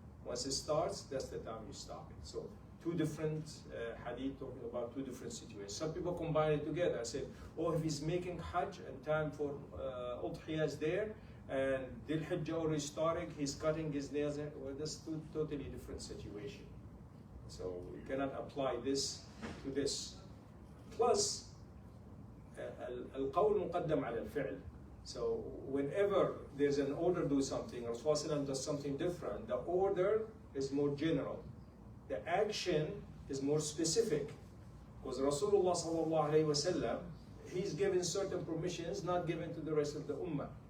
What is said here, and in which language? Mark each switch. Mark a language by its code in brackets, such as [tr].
[en] Once it starts, that's the time you stop it. So two different hadith talking about two different situations. Some people combine it together. I said, oh, if he's making Hajj and time for Udhiyah is there, and Dhul Hijjah already starting, he's cutting his nails, well, that's two totally different situation. So you cannot apply this to this. Plus, [ar] القول مقدم على الفعل. [en] So whenever there's an order to do something, Rasulullah does something different, the order is more general. The action is more specific. Because Rasulullah sallallahu alaihi wasallam, he's given certain permissions not given to the rest of the ummah.